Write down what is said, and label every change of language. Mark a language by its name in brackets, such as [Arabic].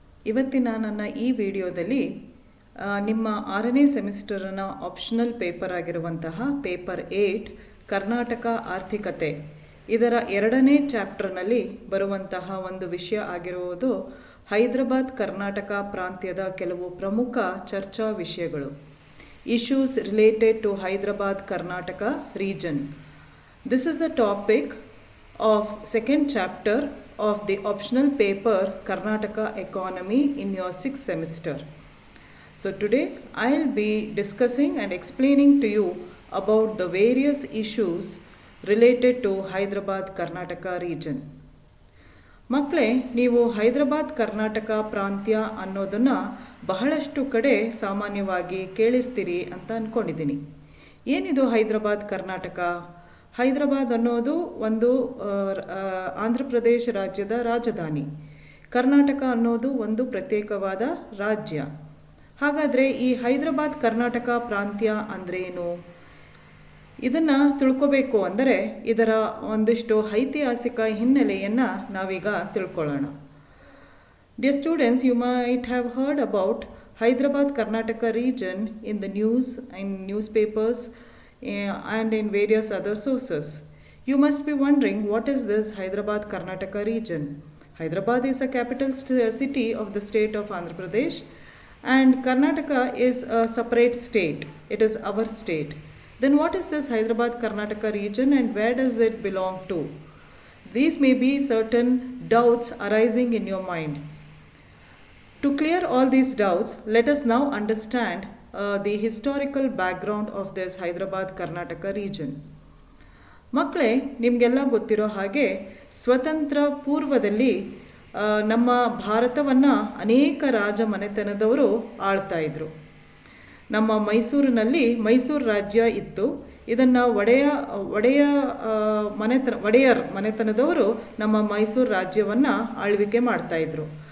[Kannada] ಇವತ್ತಿನ ನನ್ನ ಈ ವಿಡಿಯೋದಲ್ಲಿ ನಿಮ್ಮ 6ನೇ ಸೆಮಿಸ್ಟರ್ನ ಆಪ್ಷನಲ್ ಪೇಪರ್ ಆಗಿರುವಂತಹ ಪೇಪರ್ 8 ಕರ್ನಾಟಕ ಆರ್ಥಿಕತೆ ಇದರ 2ನೇ ಚಾಪ್ಟರ್ನಲ್ಲಿ ಬರುವಂತಹ ಒಂದು ವಿಷಯ ಆಗಿರುವುದು ಹೈದರಾಬಾದ್ ಕರ್ನಾಟಕ ಪ್ರಾಂತ್ಯದ ಕೆಲವು ಪ್ರಮುಖ ಚರ್ಚಾ ವಿಷಯಗಳು. [English] Issues related to Hyderabad Karnataka region. This is a topic of second chapter of the optional paper Karnataka Economy in your 6th semester. So today I'll be discussing and explaining to you about the various issues related to Hyderabad Karnataka region. [Kannada] ಮಕ್ಕಳೇ, ನೀವು ಹೈದರಾಬಾದ್ ಕರ್ನಾಟಕ ಪ್ರಾಂತ್ಯ ಅನ್ನೋದನ್ನು ಬಹಳಷ್ಟು ಕಡೆ ಸಾಮಾನ್ಯವಾಗಿ ಕೇಳಿರ್ತೀರಿ ಅಂತ ಅಂದ್ಕೊಂಡಿದ್ದೀನಿ. ಏನಿದು ಹೈದರಾಬಾದ್ ಕರ್ನಾಟಕ? ಹೈದರಾಬಾದ್ ಅನ್ನೋದು ಒಂದು ಆಂಧ್ರ ಪ್ರದೇಶ ರಾಜ್ಯದ ರಾಜಧಾನಿ. ಕರ್ನಾಟಕ ಅನ್ನೋದು ಒಂದು ಪ್ರತ್ಯೇಕವಾದ ರಾಜ್ಯ. ಹಾಗಾದರೆ ಈ ಹೈದರಾಬಾದ್ ಕರ್ನಾಟಕ ಪ್ರಾಂತ್ಯ ಅಂದ್ರೇನು? ಇದನ್ನು ತಿಳ್ಕೋಬೇಕು ಅಂದರೆ ಇದರ ಒಂದಿಷ್ಟು ಐತಿಹಾಸಿಕ ಹಿನ್ನೆಲೆಯನ್ನು ನಾವೀಗ ತಿಳ್ಕೊಳ್ಳೋಣ. [English] Dear students, you might have heard about Hyderabad Karnataka region in the news, in newspapers, and in various other sources. You must be wondering, what is this Hyderabad Karnataka region? Hyderabad is a capital city of the state of Andhra Pradesh, and Karnataka is a separate state. It is our state. Then what is this Hyderabad Karnataka region and where does it belong to? These may be certain doubts arising in your mind. To clear all these doubts, let us now understand the historical background of this Hyderabad Karnataka region. [Kannada] ಮಕ್ಕಳೇ, ನಿಮಗೆಲ್ಲ ಗೊತ್ತಿರೋ ಹಾಗೆ ಸ್ವತಂತ್ರ ಪೂರ್ವದಲ್ಲಿ ನಮ್ಮ ಭಾರತವನ್ನು ಅನೇಕ ರಾಜ ಮನೆತನದವರು ಆಳ್ತಾ ಇದ್ರು. ನಮ್ಮ ಮೈಸೂರಿನಲ್ಲಿ ಮೈಸೂರು ರಾಜ್ಯ ಇತ್ತು. ಇದನ್ನು ಒಡೆಯರ್ ಮನೆತನದವರು ನಮ್ಮ ಮೈಸೂರು ರಾಜ್ಯವನ್ನು ಆಳ್ವಿಕೆ ಮಾಡ್ತಾಯಿದ್ರು.